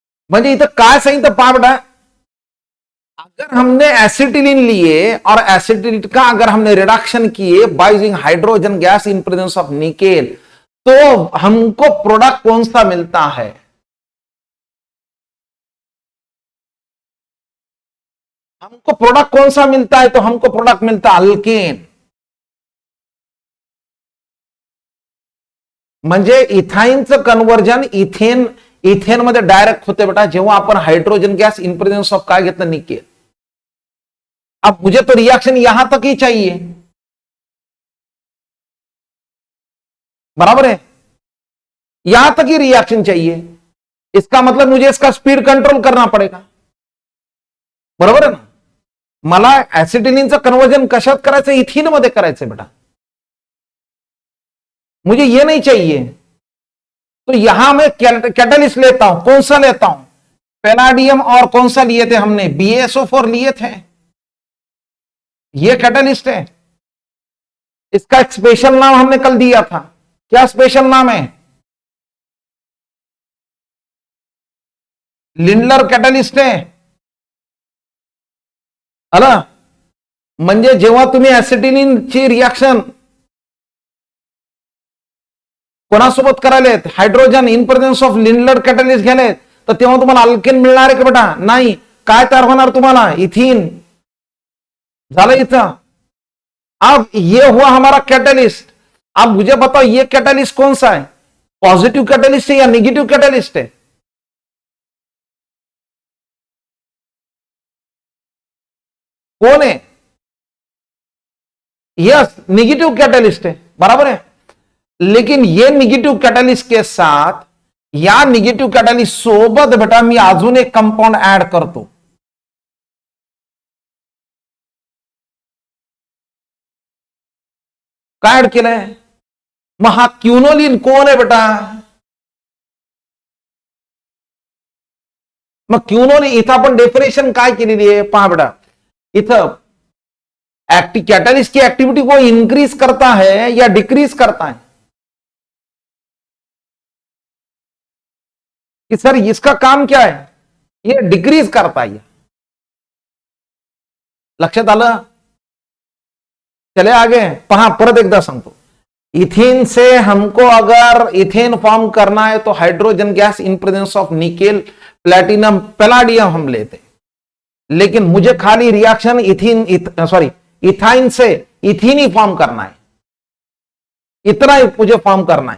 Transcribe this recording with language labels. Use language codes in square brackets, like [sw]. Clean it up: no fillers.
[mr] म्हणजे इथं काय सांगितलं पहा बेटा, [hi] अगर हमने एसिटिलीन लिए और एसिटिलीन का अगर हमने रिडक्शन किए by using hydrogen gas in presence of nickel, तो हमको प्रोडक्ट कौन सा मिलता है, हमको प्रोडक्ट कौन सा मिलता है, तो हमको प्रोडक्ट मिलता है अल्केन। [mr] म्हणजे इथाइनचं कन्वर्जन इथेन, इथेन मध्ये डायरेक्ट होते बेटा, जेव्हा आपण hydrogen gas in presence of काय घेतलं, निकेल। [hi] अब मुझे तो रिएक्शन यहां तक ही चाहिए, बराबर है, यहां तक ही रिएक्शन चाहिए, इसका मतलब मुझे इसका स्पीड कंट्रोल करना पड़ेगा, बरोबर है ना। [mr] मला ऍसिटिलीनचं कन्वर्जन कशात करायचं, इथीन मध्ये करायचंय बेटा, [hi] मुझे ये नहीं चाहिए। तो यहां मैं कैटलिस्ट लेता हूं, कौन सा लेता हूं, पैलाडियम, और कौन सा लिए थे हमने, BaSO4 लिए थे, ये कैटलिस्ट है। इसका एक स्पेशल नाम हमने कल दिया था, क्या स्पेशल नाम है, लिंडलर कैटलिस्ट है, आला। [mr] म्हणजे जेव्हा तुम्ही ऍसिटिलीनची रिएक्शन कोणासोबत करायलेत, hydrogen in presence of Lindlar catalyst घ्यालेत, तर तेव्हा तुम्हाला अल्केन मिळणार आहे का बेटा, नाही, काय तयार होणार तुम्हाला, इथीन, झालं इथं। [hi] अब ये हुआ हमारा कैटलिस्ट, आप मुझे बताओ ये कैटालिस्ट कौन सा है, पॉजिटिव कैटालिस्ट है या निगेटिव कैटालिस्ट है? कौन है? यस, निगेटिव कैटालिस्ट है, बराबर है। लेकिन ये निगेटिव्ह कॅटॅलिस्ट के साथ [mr] या निगेटिव्ह कॅटॅलिस्ट सोबत बेटा मी अजून एक कंपाऊंड ऍड करतो. काय ऍड केलंय? मग हा क्युनोलिन कोण आहे बेटा? मग क्युनोलिन इथं आपण डेफिनेशन काय केलेली आहे पहा बेटा. [hi] इथं कैटलिस्ट की एक्टिविटी को इंक्रीज करता है या डिक्रीज करता है? कि सर इसका काम क्या है? ये डिक्रीज करता है. [mr] लक्षात आलं? [hi] चले आगे [mr] पहा, परत एकदा सांगतो. [hi] इथेन से हमको अगर इथेन फॉर्म करना है तो hydrogen gas in presence of nickel, platinum, palladium हम लेते, लेकिन मुझे खाली रिएक्शन इथाइन से इथीन ही फॉर्म करना है, इतना ही मुझे फॉर्म करना है.